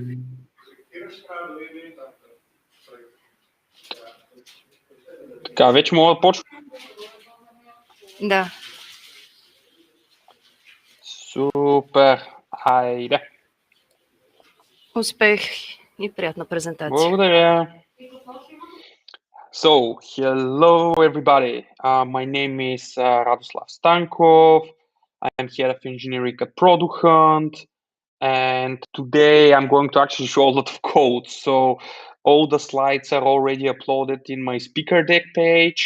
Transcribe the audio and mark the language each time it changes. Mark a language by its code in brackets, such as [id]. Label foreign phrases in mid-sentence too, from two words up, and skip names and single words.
[bg] Така, вече мога да почна. Да. Супер. Хайде. Успех и приятна презентация. Благодаря. [en] So, hello everybody. My name is Radoslav Stankov. I am head of engineering at Product Hunt. And today I'm going to actually show a lot of code. So all the slides are already uploaded in my speaker deck page.